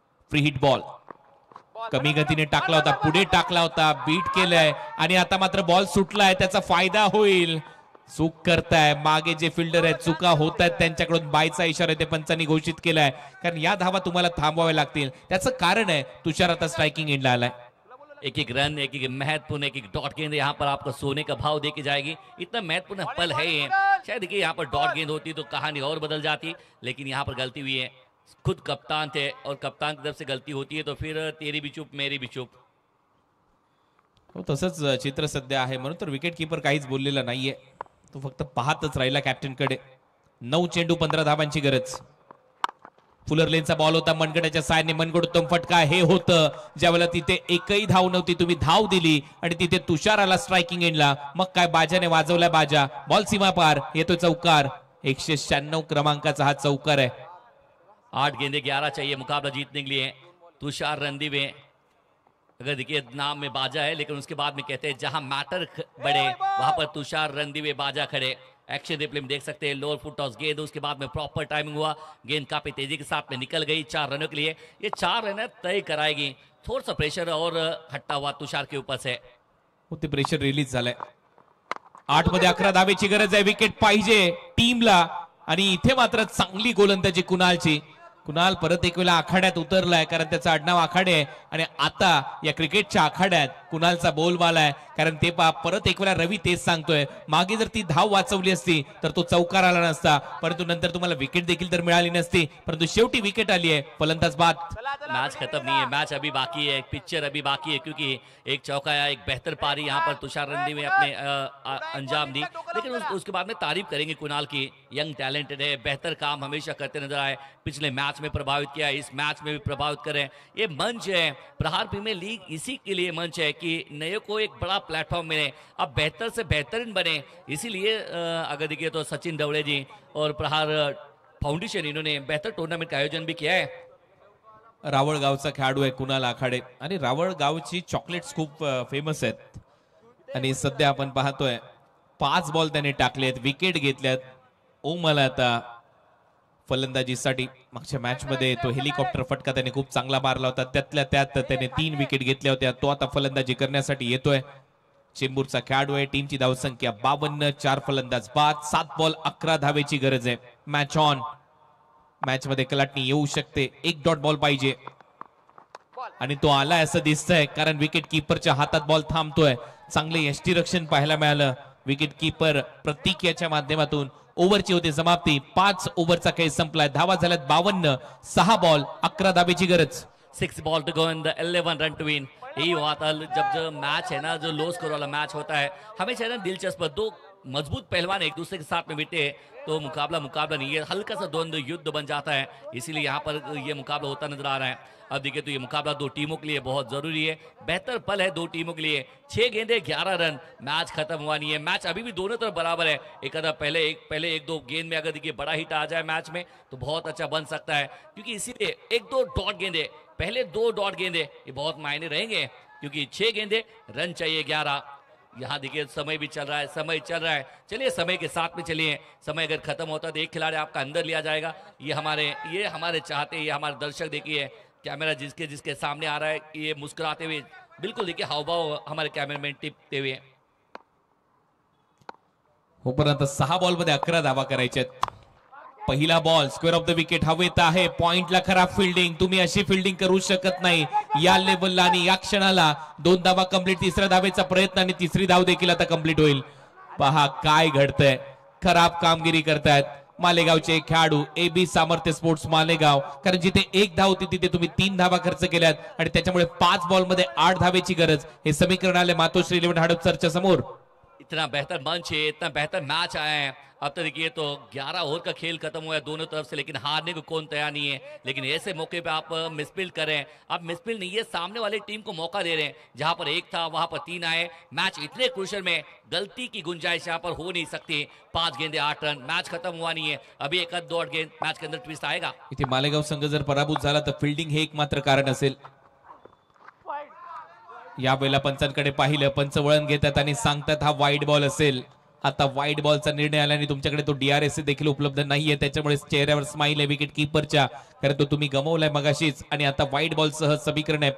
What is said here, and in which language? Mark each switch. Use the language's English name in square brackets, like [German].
[Marathi] Free hit ball कमी गतीने टाकला होता, पुढे टाकला होता, बीट केलाय आणि आता मात्र बॉल सुटलाय. त्याचा फायदा होईल. चूक करताय मागे जे फिल्डर आहेत, चुका होत आहेत त्यांच्याकडून बायचा इशारा ते पंचांनी घोषित केलाय, कारण या धावा तुम्हाला थांबवाव्या लागतील. त्याचं कारण आहे तुषार आता स्ट्राइकिंग एंडला आलाय. [Hindi] एक एक रन, एक एक महत्वपूर्ण, एक एक डॉट गेंद यहाँ पर आपको सोने का भाव देके जाएगी. इतना महत्वपूर्ण पल है ये. शायद देखिए यहाँ पर डॉट गेंद होती तो कहानी और बदल जाती, लेकिन यहाँ पर गलती हुई है. खुद कप्तान थे और कप्तान की तरफ से गलती होती है तो फिर तेरी भी चूप मेरी भी चूप. [Marathi] हो, तसंच चित्र सध्या आहे. म्हणून तर विकेट कीपर काहीच बोललेला नाहीये, तो फक्त पाहतच राहिला कॅप्टन कडे. 9 चेंडू 15 धावांची गरज. फुलर लेनचा बॉल होता, मनगटाच्या सायने मनगडोत्तम फटका. हे होतं ज्यावेळेला तिथे एकही धाव नव्हती, तुम्ही धाव दिली आणि तिथे तुषार आला स्ट्राइकिंग एंडला. मग काय बाजाने वाजवला बाजा. बॉल सीमा पार, येतोय चौकार. 196 क्रमांकाचा हा चौकार आहे. [Hindi] 8 गेंदे 11 चाहिए मुकाबला जीतने के लिए. तुषार रंधीवे अगर देखिए नाम में बाजा है, लेकिन उसके बाद में कहते हैं जहां मैटर बढ़े वहां पर तुषार रंधीवे बाजा खड़े. एक्शन रिप्ले में देख सकते हैं, लोअर फुट टॉस गेंद, उसके बाद में प्रॉपर टाइमिंग हुआ, गेंद काफी तेजी के साथ में निकल गई 4 रनों के लिए। ये 4 रन तय कराएगी, थोड़ा सा प्रेशर और हट्टा हुआ तुषार के ऊपर से। [Marathi] ते प्रेशर रिलीज झालंय। 8 मध्ये 11 धावेची गरज आहे, विकेट पाहिजे टीमला आणि इथे मात्र चांगली गोलंदाजी कुणालची। कुणाल परत एक वेळा आखाड्यात उतरलाय, कारण त्याचं आडनाव आखाडे आहे आणि आता या क्रिकेटच्या आखाड्यात कुणालचा बोलबाला आहे, कारण ते परत एक वेळा रवी तेच सांगतोय, मागे जर ती धाव वाचवली असती तर तो चौकार आला नसता, परंतु नंतर तुम्हाला विकेट देखील तर मिळाली नसती, परंतु शेवटी विकेट आली आहे। फलंदाज बाद। [Hindi] मैच खत्म नहीं है, मैच अभी बाकी है, एक पिक्चर अभी बाकी है, क्योंकि एक चौका या एक बेहतर पारी यहाँ पर तुषार रणदी में अपने अंजाम दी, लेकिन उसके बाद में तारीफ करेंगे कुणाल की, यंग टैलेंटेड है, बेहतर काम हमेशा करते नजर आए, पिछले मैच में प्रभावित किया, इस मैच में भी प्रभावित करें। ये मंच है प्रहार प्रीमियर लीग, इसी के लिए मंच है कि नए को एक बड़ा प्लेटफॉर्म मिले, अब बेहतर से बेहतरीन बने। इसीलिए अगर देखिए तो सचिन ढवळे जी और प्रहार फाउंडेशन इन्होंने बेहतर टूर्नामेंट का आयोजन भी किया है। [Marathi] रावळगावचा खेळाडू आहे कुणाल आखाडे आणि रावळगावची चॉकलेट्स खूप फेमस आहेत आणि सध्या आपण पाहतोय 5 बॉल त्याने टाकलेत, विकेट घेतल्यात। ओमला आता फलंदाजीसाठी मागच्या मॅच मध्ये तो हेलिकॉप्टर फटका त्याने खूप चांगला मारला होता, त्यातल्या त्यात त्याने 3 विकेट घेतल्या होत्या। तो आता फलंदाजी करण्यासाठी येतोय। चेंबूरचा खेळाडू आहे, टीमची धावसंख्या 52, 4 फलंदाज बाद, 7 बॉल 11 धावेची गरज आहे। मॅच ऑन, मॅच मध्ये कलाटणी येऊ शकते, 1 डॉट बॉल पाहिजे आणि तो आलाय असं दिसतंय, कारण विकेट कीपरच्या हातात बॉल थांबतोय। चांगले यष्टीरक्षण पाहायला मिळालं विकेट कीपर प्रतीक याच्या माध्यमातून। ओव्हरची होती समाप्ती, 5 ओव्हरचा खेळ संपलाय, धावा झाल्यात 52, 6 बॉल 11 धावेची गरज। [English] 6 ball to go in the 11 run to win. [Hindi] यही हुआ था जब जो मैच है ना, जो लो स्कोर वाला मैच होता है, हमेशा है ना दिलचस्प, 2 मजबूत पहलवान एक दूसरे के साथ में बिटे तो मुकाबला नहीं है, हल्का सा द्वंद्व युद्ध बन जाता है, इसीलिए यहाँ पर ये मुकाबला होता नजर आ रहा है। अब देखिए तो ये मुकाबला 2 टीमों के लिए बहुत जरूरी है, बेहतर पल है 2 टीमों के लिए। 6 गेंदे 11 रन, मैच खत्म हुआ नहीं है, मैच अभी भी दोनों तरफ बराबर है। एक आधा पहले 1-2 गेंद में अगर देखिए बड़ा हिट आ जाए मैच में तो बहुत अच्छा बन सकता है, क्योंकि इसीलिए 1-2 डॉट गेंदे, पहले 2 डॉट गेंदे ये बहुत मायने रहेंगे, क्योंकि 6 गेंदे रन चाहिए 11। यहाँ देखिए समय भी चल रहा है, चलिए समय के साथ में चलिए, समय अगर खत्म होता है तो एक खिलाड़ी आपका अंदर लिया जाएगा। ये हमारे चाहते, ये हमारे दर्शक देखिए, कैमरा जिसके सामने आ रहा है, ये मुस्कुराते हुए बिल्कुल देखिए हावभाव हमारे कैमरामैन टिपते हुए। [Marathi] होपर्यंत 6 बॉल मध्ये 11 धावा करायच्या। पहिला ball square of the wicket हवेत आहे, पॉइंटला खराब फिल्डिंग, तुम्ही अशी फिल्डिंग करू शकत नाही या लेवलला आणि या क्षणाला। 2 धावा कंप्लीट, तिसऱ्या धावेचा प्रयत्न आणि तिसरी धाव देखील आता कंप्लीट होईल। पहा काय घडतंय, खराब कामगिरी करतायत मालेगावचे खेळाडू, AB सामर्थ्य स्पोर्ट्स मालेगाव, कारण जिथे 1 धाव होती तिथे तुम्ही 3 धावा खर्च केल्यात आणि त्याच्यामुळे 5 बॉल मध्ये 8 धावेची गरज। हे समीकरण आले मातोश्री 11 हडपसरच्या समोर। [Hindi] इतना बेहतर मंच है, इतना बेहतर मैच आया है। अब तो देखिए तो 11 ओवर का खेल खत्म हुआ है दोनों तरफ से, लेकिन हारने को कौन तैयार नहीं है। लेकिन ऐसे मौके पे आप मिसफील्ड कर रहे हैं, आप मिसफील्ड नहीं है, सामने वाली टीम को मौका दे रहे हैं। जहां पर 1 था वहां पर 3 आए, मैच इतने क्रूशल में गलती की गुंजाइश यहां पर हो नहीं सकती। 5 गेंदे 8 रन, मैच खत्म हुआ नहीं है, अभी 1-2 गेंद मैच के अंदर ट्विस्ट आएगा। [Marathi] इथे मालेगाव संघ जर पराभूत झाला तर फिल्डिंग हे एकमात्र कारण असेल। यावेळेला पंचांकडे पाहिलं, पंच वळण घेतात आणि सांगतात हा वाईड बॉल असेल। आता वाईड बॉलचा निर्णय आल्याने तुमच्याकडे तो DRS देखील उपलब्ध नाहीये, त्याच्यामुळे चेहऱ्यावर स्माइल आहे विकेट कीपरच्या, कारण तो तुम्ही गमावलाय मगाशीच आणि आता वाईड बॉल सह समीकरण आहे।